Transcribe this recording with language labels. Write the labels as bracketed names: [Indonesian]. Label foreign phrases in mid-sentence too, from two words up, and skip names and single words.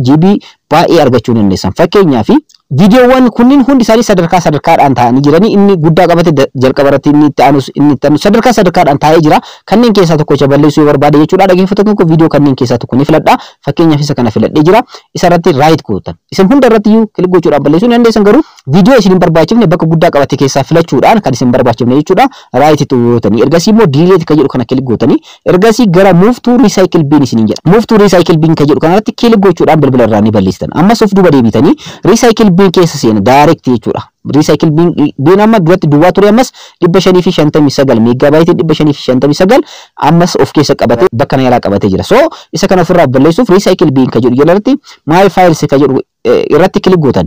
[Oromo] GB baay'ee argachuu dandeessan fakkeenyaaf viidiyoowwan kunniin hundi isaanii sadarkaadhaan ta'anii jiranii inni guddaa qabate jalqaba irratti inni itti aanu sadarkaadhaan taa'ee jira kanneen keessaa tokko balleessuu barbaade jechuudha dhaggeeffattoota koo viidiyoo kanneen keessaa tokko ni filadha fakkeenyaaf isa kana filadhee jira isa irratti raayit gootan isin hunda irratti iyyuu kilik gochuudhaan balleessuu ni dandeessan garuu viidiyoo isin hin barbaachifne bakka guddaa qabate keessaa filachuudhaan kan isin hin barbaachifne jechuudha raayit itti gootanii ergasii immoo delete ka jedhu kana kilik gootanii ergasii gara [English] move to recycle bin [Oromo] isin jedha [English] move to recycle bin [Oromo] ka jedhu kanarratti kilik gochuudhaan bilbila irraa ni balleessitan ammas of duuba deebitanii [English] recycle bin [Oromo] keessa seena direct jechuudha. [English] Recycle bin [Oromo] amma duratti duwwaa ture ammas 559 megabyte 559 ammas of keessa qabate bakka na yaalaa qabatee jira. So isa kana ofirraa balleessuuf [English] recycle bin [Oromo] ka jedhu jalatti [English] my files [Oromo] ka jedhu irratti kilik gootan.